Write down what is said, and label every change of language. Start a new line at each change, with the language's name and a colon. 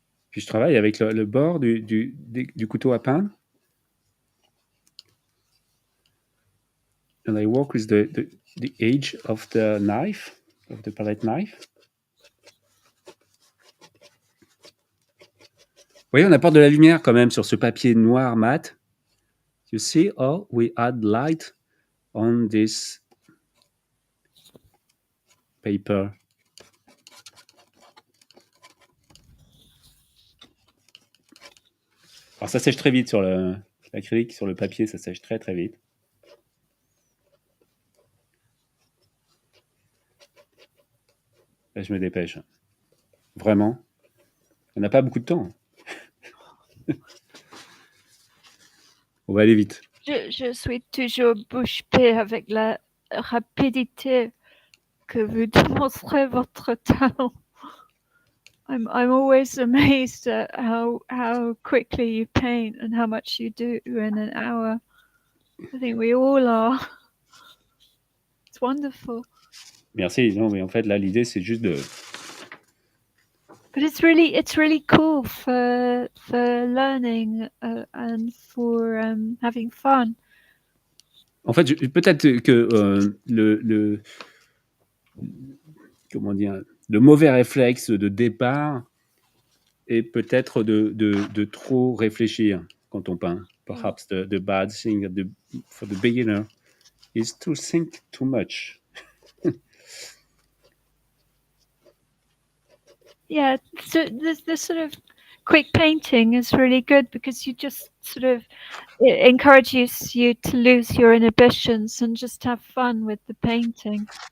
French: Puis je travaille avec le bord du couteau à peindre.
English: And I work with the edge of the knife, of the palette knife.
French: Vous voyez, on apporte de la lumière quand même sur ce papier noir mat.
English: You see how we add light on this paper.
French: Alors ça sèche très vite sur l'acrylique, sur le papier, ça sèche très très vite. Là, je me dépêche. Vraiment. On n'a pas beaucoup de temps. On va aller vite. Je suis toujours bouche bée avec la rapidité que vous démontrez votre talent.
English: I'm always amazed at how quickly you paint and how much you do in an hour. I think we all are. It's wonderful.
French: Merci. Non, mais en fait, là, l'idée, c'est juste de...
English: But it's really cool for learning and for having fun.
French: En fait, peut-être que comment dire, le mauvais réflexe de départ est peut-être de trop réfléchir quand on peint.
English: Perhaps the bad thing for the beginner is to think too much. Yeah, so the sort of quick painting is really good because you just sort of, it encourages you to lose your inhibitions and just have fun with the painting.